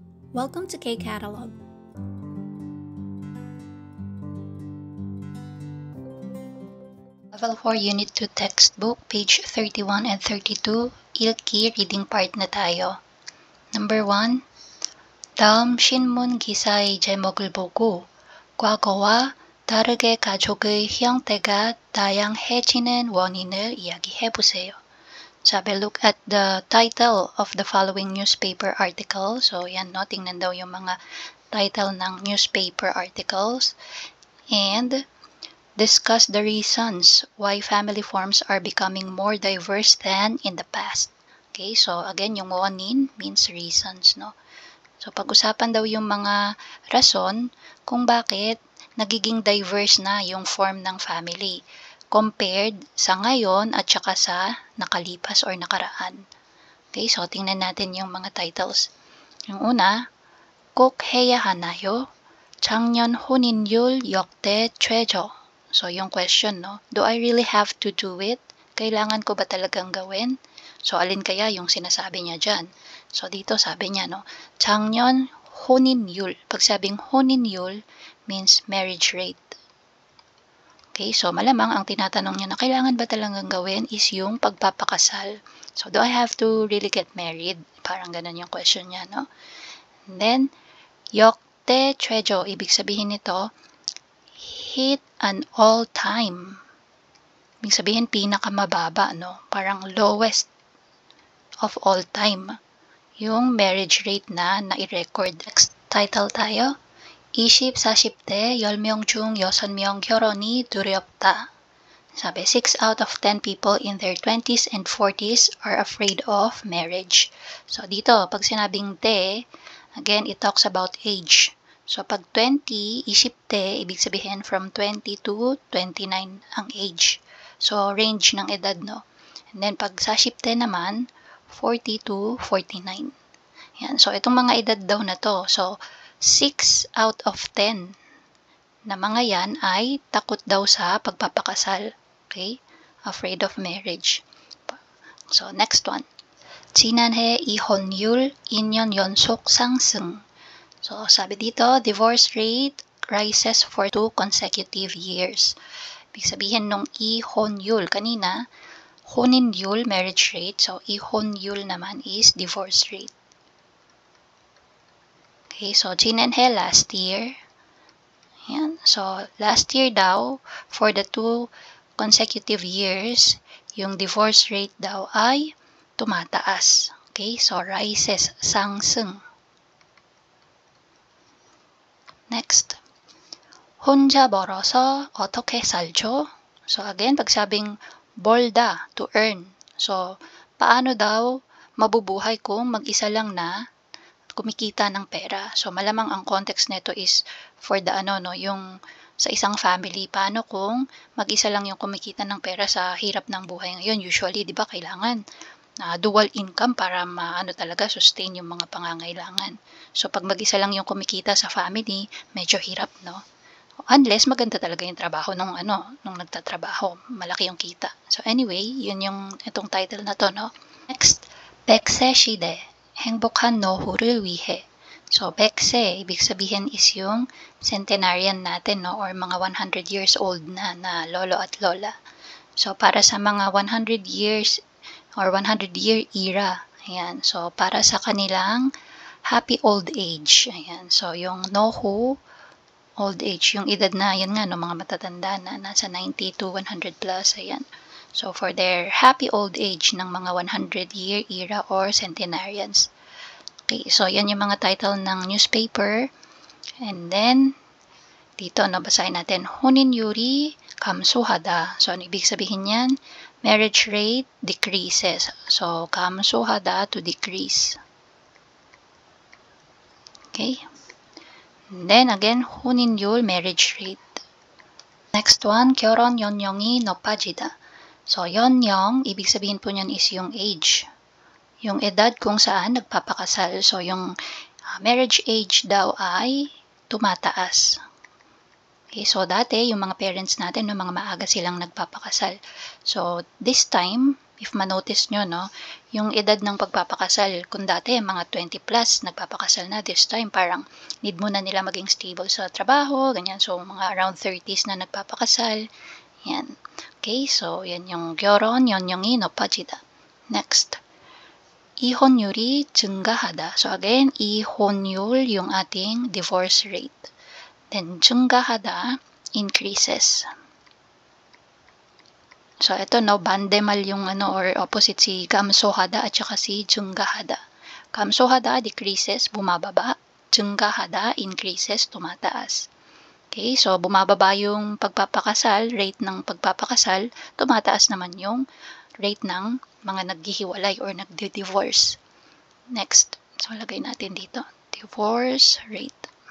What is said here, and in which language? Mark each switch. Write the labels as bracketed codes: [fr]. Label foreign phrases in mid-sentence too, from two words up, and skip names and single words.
[en] Welcome to K-Catalog. Level 4 Unit 2 Textbook, page 31 and 32, Ilki, reading part [tl] na tayo. [en] Number 1. [ko] 다음 신문 기사의 제목을 보고 과거와 다르게 가족의 형태가 다양해지는 원인을 이야기해보세요. [tl] Sabi, [en] look at the title of the following newspaper article. So, [tl] yan, no? Tingnan daw yung mga title ng [en] newspaper articles. And discuss the reasons why family forms are becoming more diverse than in the past. Okay, so again, yung wonin means reasons, no? So, [tl] pag-usapan daw yung mga rason kung bakit nagiging diverse na yung form ng family compared sa ngayon at saka sa nakalipas or nakaraan. [en] Okay, so [tl] tingnan natin yung mga titles. Yung una, [ko] 꼭 해야 하나요? 작년 혼인율 역대 최저. [en] So, yung question, no? Do I really have to do it? [tl] Kailangan ko ba talagang gawin? So, alin kaya yung sinasabi niya dyan? So, dito sabi niya, no? [ko] 작년 혼인율. [tl] Pag sabing [en] 혼인율 means marriage rate. Okay, so [tl] malamang ang tinatanong niya na kailangan ba talagang gawin is yung pagpapakasal. [en] So, do I have to really get married? [tl] Parang ganun yung question niya, no? [en] And then, [ko] 역대 최저. [tl] Ibig sabihin nito, [en] hit an all-time. [tl] Ibig sabihin, pinakamababa, no? [en] Parang lowest of all time. [tl] Yung [en] marriage rate [tl] na nai-record. [en] Next title tayo. [ko] 24대 10명 중 6명 결혼이 두렵다. [en] Sabi, 6 out of 10 people in their 20s and 40s are afraid of marriage. So, [tl] dito, pag sinabing [en] te, again, it talks about age. So, [tl] pag 20, isipte, ibig sabihin [en] from 20 to 29 [tl] ang age. So, range ng edad, no? [en] And then, [tl] pag sashipte naman, [en] 40 to 49. [tl] Yan. So, itong mga edad daw na to. So, [en] 6 out of 10 [tl] na mga yan ay takot daw sa pagpapakasal. [en] Okay? Afraid of marriage. So, next one. [ko] 지난해 이혼율 2년 연속 상승. [tl] So, sabi dito, [en] divorce rate rises for 2 consecutive years. [tl] Ibig sabihin nung 이혼율, kanina, 혼인율, [en] marriage rate. So, 이혼율 naman is divorce rate. Okay, so 지난해 last year. Yan. So, last year daw, for the 2 consecutive years, [tl] yung [en] divorce rate [tl] daw ay tumataas. [en] Okay, so rises, [ko] 상승. Next. 혼자 벌어서 어떻게 살죠? [en] So, again, [tl] pag sabing [en] 벌다, to earn. [tl] So, paano daw mabubuhay kung mag-isa lang na kumikita ng pera. So, malamang ang context nito [en] is for the [tl] yung sa isang family. Paano kung mag-isa lang yung kumikita ng pera sa hirap ng buhay ngayon? Usually, di ba, kailangan [en] dual income [tl] para talaga sustain yung mga pangangailangan. So, pag mag-isa lang yung kumikita sa family, medyo hirap, no? Unless maganda talaga yung trabaho nung nagtatrabaho, malaki yung kita. So, anyway, yun yung itong title na to, no? Next, [ko] 백세 시대. 행복한 노후를 위해. So, 백세, [tl] ibig sabihin is yung centenarian natin, no? Or mga [en] 100 years old [tl] na lolo at lola. So, para sa mga [en] 100 years or 100-year era. [tl] Ayan. So, para sa kanilang [en] happy old age. [tl] Ayan. So, yung nohu, [en] old age, [tl] yung edad na, yun nga, no? Mga matatanda na, nasa 90 to 100 plus. Ayan. [en] So, for their happy old age [tl] ng mga [en] 100-year era or centenarians. Okay, so [tl] yan yung mga title ng newspaper. And then, dito, basahin natin. [ko] 혼인율이 감소하다. [tl] So, ano ibig sabihin yan? [en] Marriage rate decreases. So, 감소하다, to decrease. Okay. And then, again, 혼인율, marriage rate. Next one, [ko] 결혼 연령이 높아지다. [en] So, 연령, [tl] ibig sabihin po niyan is yung age. Yung edad kung saan nagpapakasal. So, yung [en] marriage age [tl] daw ay tumataas. [en] Okay, so [tl] dati, yung mga parents natin, no, mga maaga silang nagpapakasal. [en] So, this time, [tl] if manotice nyo, no, yung edad ng pagpapakasal, kung dati mga 20 plus nagpapakasal na, [en] this time [tl] parang need muna nila maging stable sa trabaho, ganyan. So mga around 30s na nagpapakasal. Yan. Okay, so yan yung [ko] 결혼 연령이 높아지다. [tl] Next. [ko] 이혼율이 증가하다. [en] So again, 이혼율 [tl] yung ating [en] divorce rate. Then 증가하다, increases. [tl] So ito, no, bandemal yung or opposite si 감소하다 at saka si 증가하다. [ko] 감소하다, [en] decreases, [tl] bumababa. 증가하다, increases, tumataas. [en] Okay, so [tl] bumababa yung pagpapakasal, rate ng pagpapakasal, tumataas naman yung rate ng mga naghihiwalay or nagdi-divorce. Next, so lagay natin dito, [en] divorce rate.